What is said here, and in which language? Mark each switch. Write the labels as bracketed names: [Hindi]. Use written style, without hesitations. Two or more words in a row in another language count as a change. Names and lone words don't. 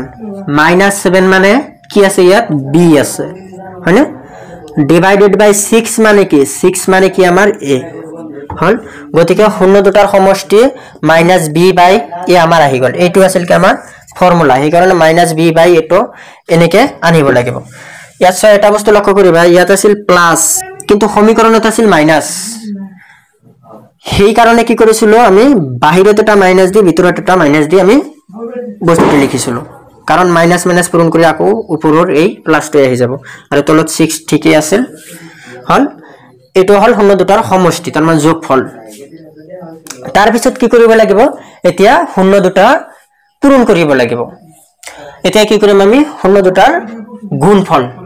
[Assamese] -7 মানে কি আছে ইয়াত b আছে হয়নে [English] divided by [Assamese] 6 মানে কি 6 মানে কি আমাৰ a হল গতিকে শূন্য দুটাৰ সমষ্টি -b/a আমাৰ আহি গল এইটো আছিল কি আমাৰ ফর্মুলা এই কারণে -b/a টো এনেকে আনিব লাগিব ইয়াত সব এটা বস্তু লক্ষ্য কৰিবা ইয়াত আছিল প্লাস কিন্তু সমীকৰণত আছিল মাইনাস সেই কারণে কি করেছিল আমি বাহিৰত এটা মাইনাস দি ভিতৰত এটা মাইনাস দি আমি বস্তুটো লিখিছিলো কারণ মাইনাস মাইনাস পূরণ কৰি আকৌ উপৰৰ এই প্লাসটো আহি যাব আৰু তলত 6 ঠিকই আছিল হল এটো হল শূন্য দুটাৰ সমষ্টি তাৰ মানে যোগফল তাৰ পিছত কি কৰিব লাগিব এতিয়া শূন্য দুটা পূৰণ কৰিব লাগিব এতিয়া কি কৰিম আমি শূন্য দুটাৰ গুণফল